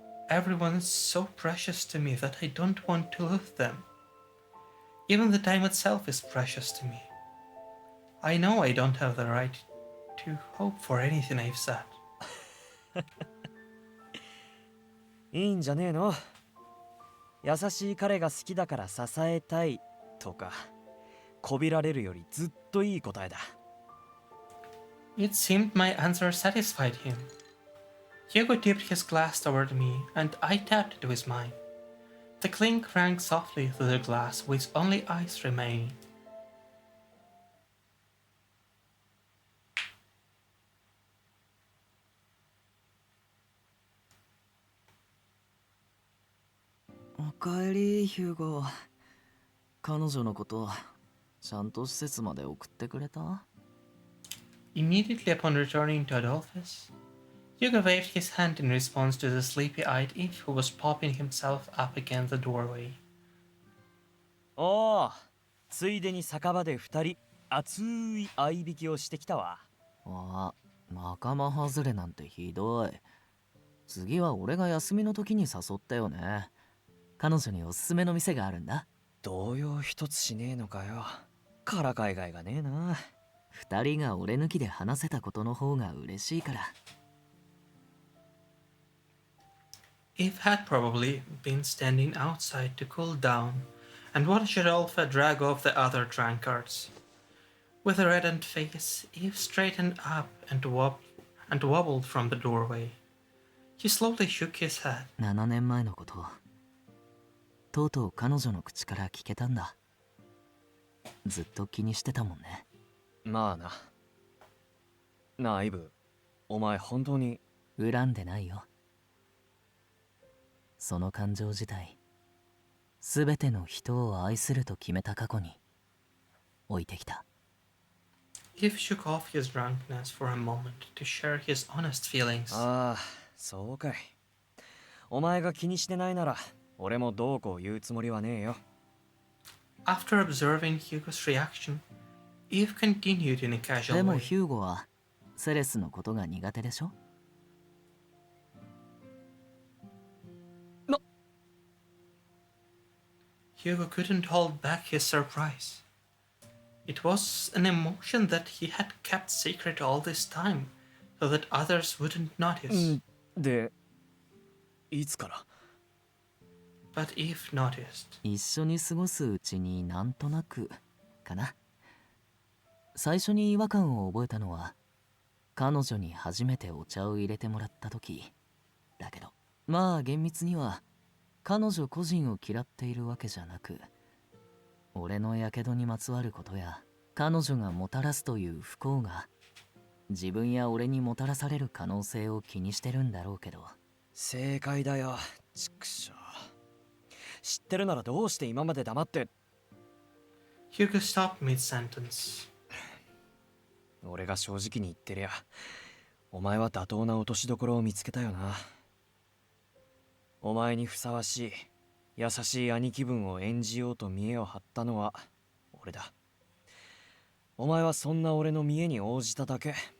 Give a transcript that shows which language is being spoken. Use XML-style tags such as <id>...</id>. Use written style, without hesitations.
<en>Everyone is so precious to me that I don't want to lose them. Even the time itself is precious to me. I know I don't have the right to hope for anything I've said.</en> <ja>いいんじゃねえの。優しい彼が好きだから支えたいとか、こびられるよりずっといい答えだ。</ja> <en>It seemed my answer satisfied him. Hugo tipped his glass toward me, and I tapped it with mine. The clink rang softly through the glass with only ice remaining.</en> <ja>おかえり、ヒューゴ。彼女のこと、ちゃんと施設まで送ってくれた？</ja> <en>Immediately upon returning to Adolphus, Hugo waved his hand in response to the sleepy-eyed Yves who was propping himself up against the doorway.</en> <ja>おお、ついでに酒場で2人熱い相引きをしてきたわ。あ、仲間外れなんてひどい。次は俺が休みの時に誘ったよね。彼女におすすめの店があるんだ。動揺一つしねえのかよ。からかいがいがねえな。二人が俺抜きで話せたことの方が嬉しいから。</ja> <en>Eve had probably been standing outside to cool down and watch Rodolphe drag off the other drunkards. With a reddened face, Eve straightened up and wobbled from the doorway. He slowly shook his head.</en> <ja>7年前のこと、とうとう彼女の口から聞けたんだ。ずっと気にしてたもんね。まあな。なあイブ、お前本当に。恨んでないよ。その感情自体、すべての人を愛すると決めた過去に置いてきた。</ja> <en>Eve shook off his drunkenness for a moment to share his honest feelings.</en> <ja>ああ、そうかい。お前が気にしてないなら、俺もどうこう言うつもりはねえよ。</ja> <en>After observing Hugo's reaction, Eve continued in a casual way.</en> <ja>でもヒューゴはセレスのことが苦手でしょ？</ja> <en>Hugo couldn't hold back his surprise. It was an emotion that he had kept secret all this time, so that others wouldn't notice.</en> <ja>で、いつから？</ja> <en>But Eve noticed.</en> <ja>一緒に過ごすうちになんとなくかな。最初に違和感を覚えたのは彼女に初めてお茶を入れてもらった時だけど、まあ厳密には彼女個人を嫌っているわけじゃなく、俺の火傷にまつわることや彼女がもたらすという不幸が自分や俺にもたらされる可能性を気にしてるんだろうけど。正解だよ、ちくしょう。知ってるならどうして今まで黙って。</ja> <en>Hugo stopped mid-sentence.</en> <ja>俺が正直に言ってりゃ、お前は妥当な落としどころを見つけたよな。お前にふさわしい優しい兄貴分を演じようと見栄を張ったのは俺だ。お前はそんな俺の見栄に応じただけ。</ja>